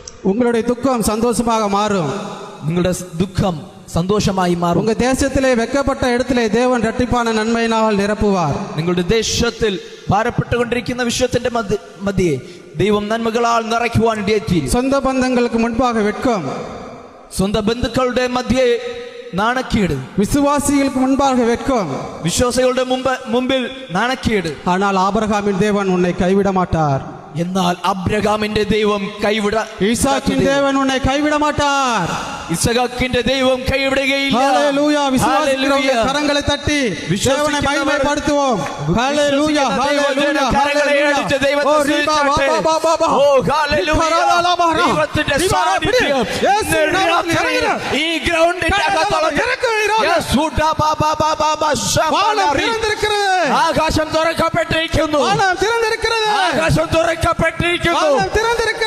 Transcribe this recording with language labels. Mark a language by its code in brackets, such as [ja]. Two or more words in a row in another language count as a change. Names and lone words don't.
[ta] உங்களுடைய துக்கம் சந்தோஷமாக மாறும். [ml] നിങ്ങളുടെ ദുഃഖം സന്തോഷമായി മാറും. [ta] உங்க தேசத்திலே வெட்கப்பட்ட இடத்திலே தேவன் இரட்டிப்பான நன்மையினால் நிரப்புவார். [ml] നിങ്ങളുടെ ദേശത്തിൽ ഭാരപ്പെട്ടുകൊണ്ടിരിക്കുന്ന വിശ്വത്തിന്റെ മധ്യേ ദൈവം നന്മകളാൽ നിറയ്ക്കുവാൻ ഇടയായിത്തീരും. [ta] சொந்த பந்தங்களுக்கு முன்பாக வெட்கம், [ml] സ്വന്തം ബന്ധുക്കളുടെ മധ്യേ നാണക്കേട്, [ta] விசுவாசிகளுக்கு முன்பாக வெட்கம், [ml] വിശ്വാസികളുടെ മുമ്പിൽ നാണക്കേട്. [ta] ஆனால் ஆபிரகாமின் தேவன் உன்னை கைவிட மாட்டார். [ml] എന്നാൽ അബ്രഹാമിന്റെ ദൈവം [ta] ஈசாக்கின் தேவன் உன்னை கைவிட மாட்டார். [ml] ഇസഹാക്കിന്റെ ദൈവം കൈവിടുകയില്ല. [ta] ஹalleluya. விசுவாசிக்கிறவங்க கரங்களை தட்டி தேவனை மகிமைப்படுத்துவோம். ஹalleluya ஹalleluya. [ml] കരങ്ങളെ അടിച്ച് ദൈവത്തെ സ്തുതിച്ചാട്ടെ. ഓ ഹല്ലേലൂയ. ദൈവത്തിന്റെ സാന്നിധ്യം ഈ ഗ്രൗണ്ടിന്റെ അകത്തുള്ളത്. ആകാശം തുറക്കപ്പെട്ടിരിക്കുന്നു. ആകാശം തുറക്കപ്പെട്ടിരിക്കുന്നു.